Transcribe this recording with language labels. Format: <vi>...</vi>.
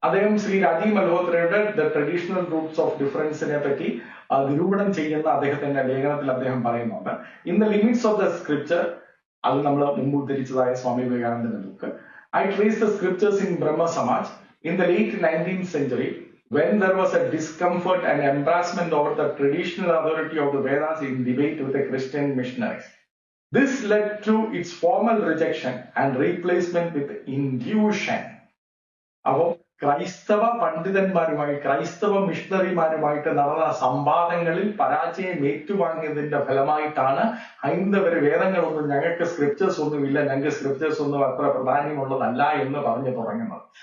<ml>അദ്ദേഹം Shri Rajeev മൽഹോത്രയുടെ</ml> <en>the traditional roots of ഡിഫറൻസിനെ</en> <ml>പറ്റി നിരൂപണം ചെയ്യുന്ന അദ്ദേഹത്തിന്റെ ലേഖനത്തിൽ അദ്ദേഹം പറയുന്നുണ്ട്,</ml> <en>in the limits of the scripture,</en> <ml>അത് നമ്മൾ മുമ്പ് ഉദ്ധരിച്ചതായ സ്വാമി വിവേകാനന്ദന്റെ book,</ml> <en>I trace the scriptures in Brahmo Samaj in the late 19th century when there was a discomfort and embarrassment over the traditional authority of the Vedas in debate with the Christian missionaries. This led to its formal rejection and replacement with intuition.</en> <ml>അപ്പോൾ ക്രൈസ്തവ പണ്ഡിതന്മാരുമായി, ക്രൈസ്തവ മിഷണറിമാരുമായിട്ട് നടന്ന സംവാദങ്ങളിൽ പരാജയം ഏറ്റുവാങ്ങിയതിന്റെ ഫലമായിട്ടാണ് ഹൈന്ദവര് വേദങ്ങളൊന്നും, ഞങ്ങൾക്ക് scriptures ഒന്നുമില്ല, ഞങ്ങൾക്ക് scriptures ഒന്നും അത്ര പ്രാധാന്യമുള്ളതല്ല എന്ന് പറഞ്ഞു തുടങ്ങുന്നത്.</ml>